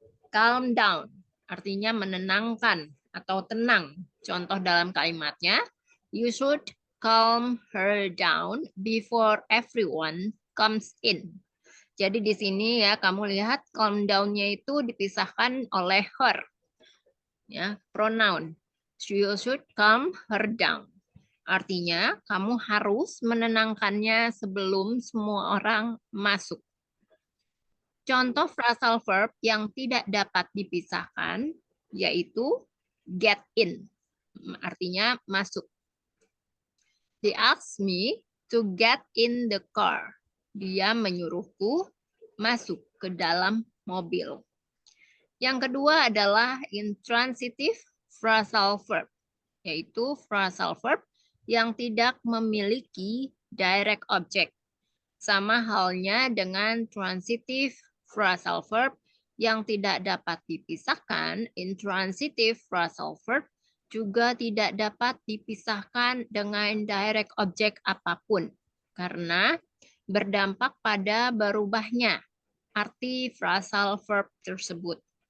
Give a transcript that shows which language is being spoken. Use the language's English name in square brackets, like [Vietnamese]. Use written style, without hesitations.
[Indonesian] Calm down, artinya menenangkan atau tenang. Contoh dalam kalimatnya, [English] you should calm her down before everyone comes in. [Indonesian] Jadi di sini ya kamu lihat calm down-nya itu dipisahkan oleh her. Ya, pronoun. [English] You should calm her down. [Indonesian] Artinya kamu harus menenangkannya sebelum semua orang masuk. Contoh phrasal verb yang tidak dapat dipisahkan yaitu get in. Artinya masuk. [English] They asked me to get in the car. [Indonesian] Dia menyuruhku masuk ke dalam mobil. Yang kedua adalah intransitive phrasal verb, yaitu phrasal verb yang tidak memiliki direct object. Sama halnya dengan transitive phrasal verb yang tidak dapat dipisahkan, intransitive phrasal verb juga tidak dapat dipisahkan dengan direct object apapun karena berdampak pada berubahnya arti phrasal verb tersebut.